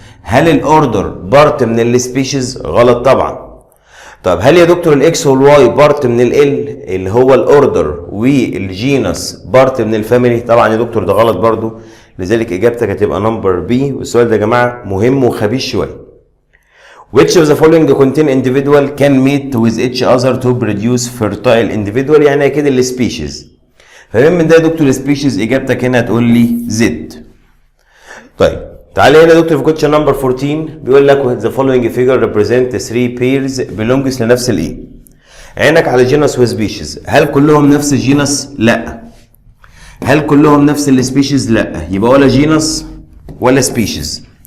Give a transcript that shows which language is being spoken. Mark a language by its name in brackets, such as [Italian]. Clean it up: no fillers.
[Arabic] هل الاوردر بارت من السبيشيز؟ غلط طبعا. طب هل يا دكتور الاكس والواي بارت من ال اللي هو الاوردر والجينس بارت من الفاميلي؟ طبعا يا دكتور ده غلط برضو، لذلك اجابتك هتبقى نمبر بي. والسؤال ده يا جماعه مهم وخبيث شويه. [English] which of the following contain individual can meet with each other to produce fertile individual؟ [Arabic] يعني اكيد السبيشيز. فمن ده يا دكتور السبيشيز؟ اجابتك هنا هتقول لي زد. طيب تعالى هنا يا دكتور في كويشن نمبر 14 بيقول لك [English] the following figure represent 3 pairs belongs [Arabic] لنفس الايه؟ عينك على جينس وسبيشيز، هل كلهم نفس الجينس؟ لا. هل كلهم نفس السبيشيز؟ لا، يبقى ولا جينس ولا سبيشيز.